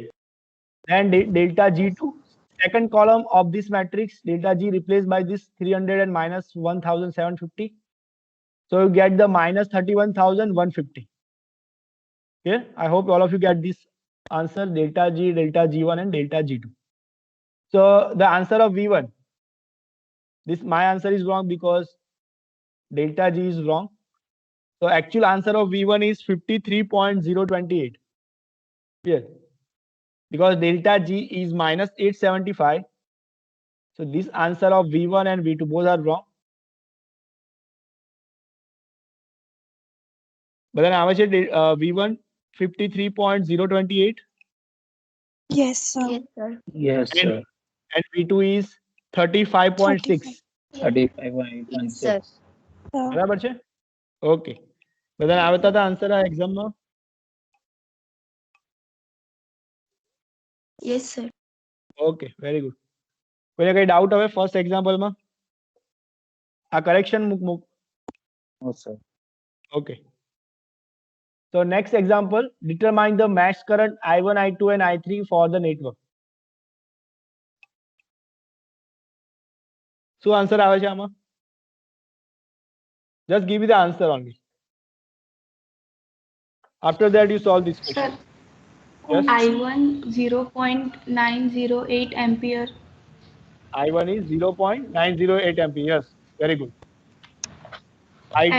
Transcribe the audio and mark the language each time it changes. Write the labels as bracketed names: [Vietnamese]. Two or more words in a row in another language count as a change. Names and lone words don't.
[English] then delta G2 second column of this matrix delta G replaced by this 300 and minus 1750 so you get the minus 31,150 okay I hope all of you get this answer delta G delta G1 and delta G2 so the answer of V1 this my answer is wrong because delta G is wrong. So actual answer of V1 is 53.028. Here. Because delta G is minus 875. So this answer of V1 and V2 both are wrong. [Gujarati] બધાને આવે છે V1 53.028. [English] Yes, sir. yes sir And V2 is 35.6. 35.6 Sir. [Gujarati] બરાબર છે ઓકે બધાને આવતા હતા આન્સર આ એક્ઝામમાં [English] Yes, sir. okay very good [Gujarati] કોઈને કઈ ડાઉટ હવે ફર્સ્ટ એક્ઝામ્પલમાં આ કરેક્શન મૂક [English] no sir ઓકે so next example determine the match current I1 I2 and I3 for the network [Gujarati] શું આન્સર આવે છે આમાં [English] just give me the answer only after that you solve this question Sir, yes I1 0.908 ampere I1 is 0.908 ampere yes very good I2